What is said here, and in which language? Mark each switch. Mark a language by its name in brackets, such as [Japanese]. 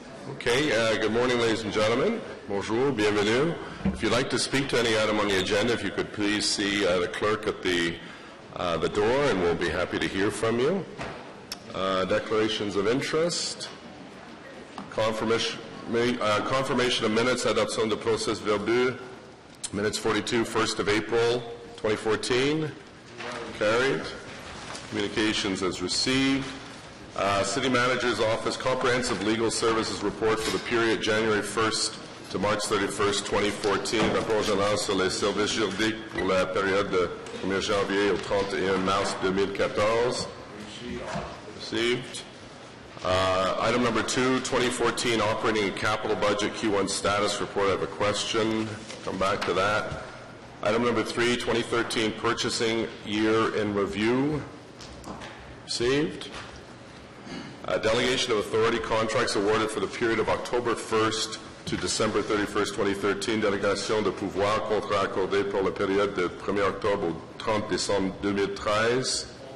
[English] Okay, good morning, ladies and gentlemen. [French] Bonjour, bienvenue. [English] If you'd like to speak to any item on the agenda, if you could please see the clerk at the door, and we'll be happy to hear from you. Declarations of interest. Confirmation of minutes, [French] adoption de procès verbeux. [English] Minutes 42, 1st of April, 2014. Carried. Communications as received. City Manager's Office Comprehensive Legal Services Report for the period January 1st to March 31st, 2014. [French] Rapport général sur les services juridiques pour la période de 1er janvier au 31 mars 2014. [English] Received. Item number 2, 2014 Operating and Capital Budget Q1 Status Report. I have a question. Come back to that. Item number 3, 2013 Purchasing Year in Review. Received. Delegation of authority contracts awarded for the period of October 1st to December 31st, 2013. [French] Délégation de pouvoir, contrat accordé pour la période de 1er octobre au 30 décembre 2013.